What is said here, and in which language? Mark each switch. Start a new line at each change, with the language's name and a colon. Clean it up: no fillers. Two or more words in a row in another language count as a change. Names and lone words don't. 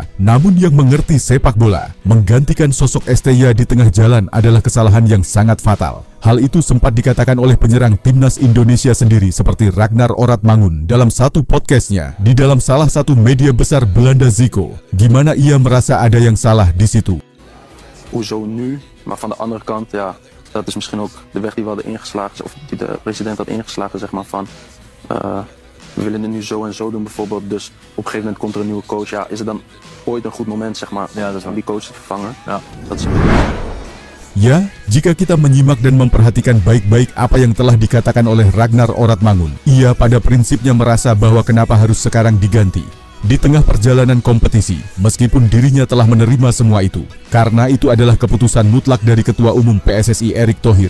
Indonesian: Namun yang mengerti sepak bola, menggantikan sosok STY di tengah jalan adalah kesalahan yang sangat fatal. Hal itu sempat dikatakan oleh penyerang timnas Indonesia sendiri seperti Ragnar Oratmangun dalam satu podcastnya di dalam salah satu media besar Belanda Zico. Gimana ia merasa ada yang salah di situ?
Dutch: Hoezo nu? Maar van de andere kant, ja, dat is misschien ook de weg die we hadden ingeslagen, of die de president had ingeslagen, zeg maar, van we willen het nu zo en zo doen bijvoorbeeld, dus op een gegeven moment komt er een nieuwe coach. Ja, is het dan ooit een goed moment, zeg maar, ja, dat is om die coach te vervangen? Ja. Dat is...
Indonesian: Ya, jika kita menyimak dan memperhatikan baik-baik apa yang telah dikatakan oleh Ragnar Oratmangun, ia pada prinsipnya merasa bahwa kenapa harus sekarang diganti di tengah perjalanan kompetisi, meskipun dirinya telah menerima semua itu, karena itu adalah keputusan mutlak dari Ketua Umum PSSI Erick Thohir.